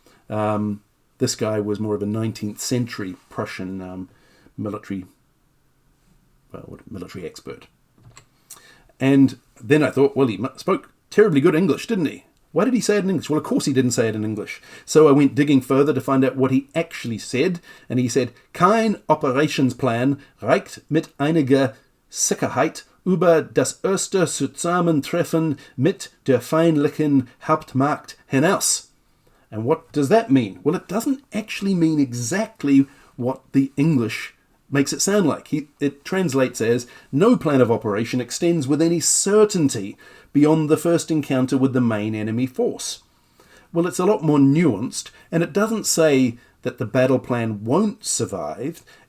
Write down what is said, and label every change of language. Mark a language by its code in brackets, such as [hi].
[en] This guy was more of a 19th century Prussian military expert. And then I thought, well, he spoke terribly good English, didn't he? Why did he say it in English? Well, of course he didn't say it in English. So I went digging further to find out what he actually said. And he said, [de] kein Operationsplan reicht mit einiger Sicherheit über das erste Zusammentreffen mit der feindlichen Hauptmacht hinaus. [en] And what does that mean? Well, it doesn't actually mean exactly what the English makes it sound like. It translates as, no plan of operation extends with any certainty beyond the first encounter with the main enemy force. Well, it's a lot more nuanced, and it doesn't say that the battle plan won't survive.